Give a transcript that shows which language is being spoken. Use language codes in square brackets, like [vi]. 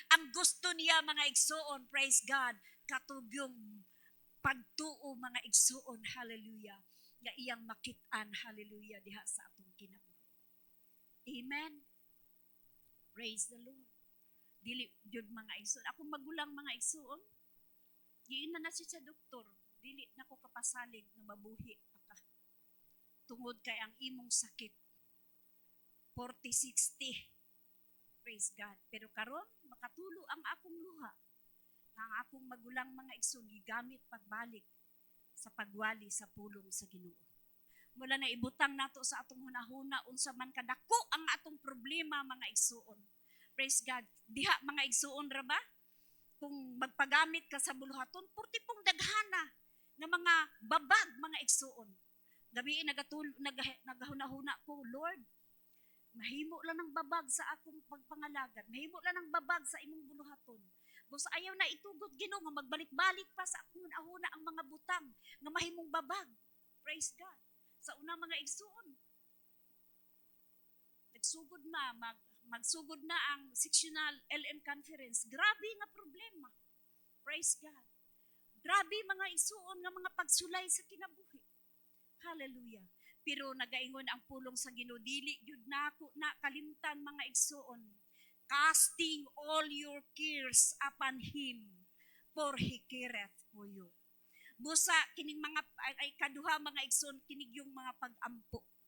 [ceb] Ang gusto niya mga igsuon, praise God, katubyong pagtuo mga igsuon, hallelujah, nga iyang makitaan, hallelujah, diha sa atong kinabuhi. Amen. [en] Praise the Lord. [ceb] Dili jud mga igsuon. Ako magulang mga igsuon. Giina na siya sa doktor. Dili na ko kapasalig nga mabuhi pa ka. Tungod kay ang imong sakit. [en] 40-60. Praise God. [ceb] Pero karon makatulo ang akong luha. Ang akong magulang mga igsoon gigamit pagbalik sa pagwali sa pulong sa Ginoo. Mula na ibutang nato sa atong hunahuna unsa man kadako ang atong problema mga igsoon. [en] Praise God. [ceb] Diha mga igsuon ra ba? Kung magpagamit ka sa buluhaton, purti pong daghana nga mga babag mga igsuon. Gabi nagahuna-huna ko, Lord, mahimo lang ng babag sa akong pagpangalagad. Mahimo lang ng babag sa imong buluhaton. Basta ayaw na itugod Ginoo nga magbalik-balik pa sa akong ahuna ang mga butang nga mahimong babag. Praise God. Sa una mga igsuon, nagsugod na, magsugod na ang sectional LM conference. Grabe nga problema. [en] Praise God. [ceb] Grabe mga igsuon nga mga pagsulay sa kinabuhi. Hallelujah. Pero nagaingon ang pulong sa Ginoo, dili gyud nako na kalimtan mga igsuon. [en] Casting all your cares upon him, for he careth for you. [ceb] Busa kining mga ay kaduha mga igsoon kinig yung mga pag-ampo.